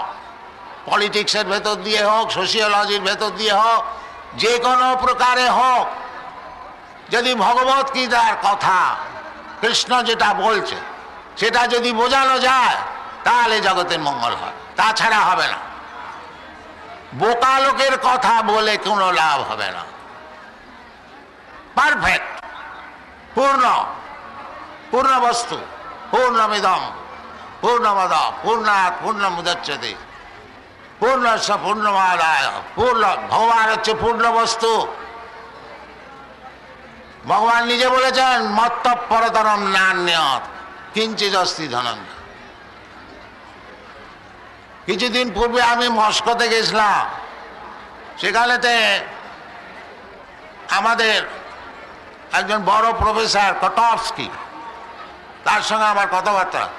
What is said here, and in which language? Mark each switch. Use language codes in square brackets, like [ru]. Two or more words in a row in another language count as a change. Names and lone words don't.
[bn] পলিটিক্সের ভেতর দিয়ে হোক, সোশিওলজির ভেতর দিয়ে হোক, যে কোনো প্রকারে হোক, যদি ভগবত গীতার কথা কৃষ্ণ যেটা বলছে সেটা যদি বোঝানো যায় তাহলে জগতের মঙ্গল হয়, তাছাড়া হবে না। বোকা লোকের কথা বলে কোনো লাভ হবে না। পারফেক্ট, পূর্ণ বস্তু, [sa] পূর্ণমিদম পূর্ণমদ পূর্ণাৎ পূর্ণমুদচ্যতে পূর্ণস্য পূর্ণমাদায় পূর্ণ। [bn] ভগবান হচ্ছে পূর্ণ বস্তু। ভগবান নিজে বলেছেন [sa] মত্তঃপরতরম নান্যৎ কিঞ্চিদস্তি ধনঞ্জয়। [bn] কিছুদিন পূর্বে আমি মস্কোতে গেছিলাম, সেখানেতে আমাদের একজন বড় প্রফেসর কটফস্কি, তার সঙ্গে আমার কথাবার্তা আছে।